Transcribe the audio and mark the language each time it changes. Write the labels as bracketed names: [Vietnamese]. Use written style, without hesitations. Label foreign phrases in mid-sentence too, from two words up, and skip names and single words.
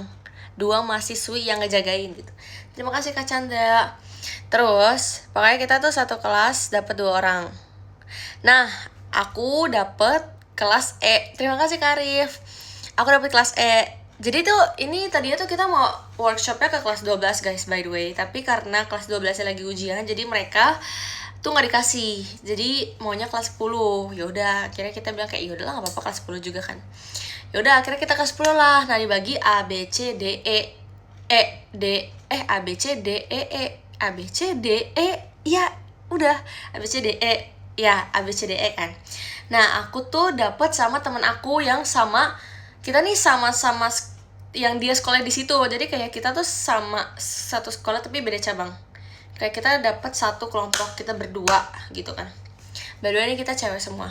[Indonesian] 2 mahasiswi yang ngejagain gitu. Terima kasih Kak Chandra. Terus, pokoknya kita tuh satu kelas dapat 2 orang. Nah, aku dapet kelas E. Terima kasih Kak Arif. Aku dapet kelas E. Jadi tuh ini tadinya tuh kita mau workshopnya ke kelas 12 guys, [English] by the way. [Indonesian] Tapi karena kelas 12 lagi ujian, jadi mereka tuh nggak dikasih. Jadi maunya kelas 10. Yaudah, akhirnya kita bilang kayak yaudah lah nggak apa-apa, kelas 10 juga kan. Yaudah, akhirnya kita kelas 10 lah. Nah, dibagi A, B, C, D, E. A, B, C, D, E, E. A, B, C, D, E. Ya, udah. A, B, C, D, E. Ya, A, B, C, D, E kan. Nah, aku tuh dapet sama temen aku yang sama, kita nih sama-sama yang dia sekolah di situ. Jadi kayak kita tuh sama satu sekolah tapi beda cabang. Kayak kita dapat satu kelompok, kita berdua gitu kan. Berdua nih kita cewek semua.